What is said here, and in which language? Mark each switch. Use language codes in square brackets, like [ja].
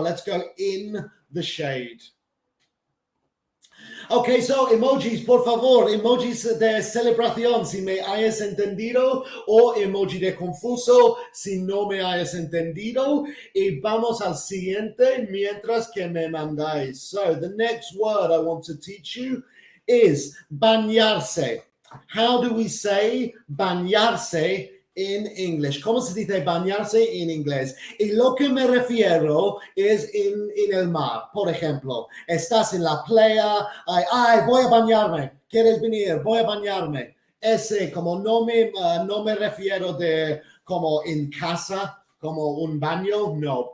[en] Let's go in the shade. [es] Okay, so emojis, por favor, emojis de celebración, si me hayas entendido, o emoji de confuso, si no me hayas entendido. Y vamos al siguiente mientras que me mandáis. [en] So, the next word I want to teach you is bañarse. How do we say bañarse in English? [es] ¿Cómo se dice bañarse en inglés? Y lo que me refiero es en el mar. Por ejemplo, estás en la playa, ay, voy a bañarme. ¿Quieres venir? Voy a bañarme. Ese, como no me refiero de como en casa, como un baño, no.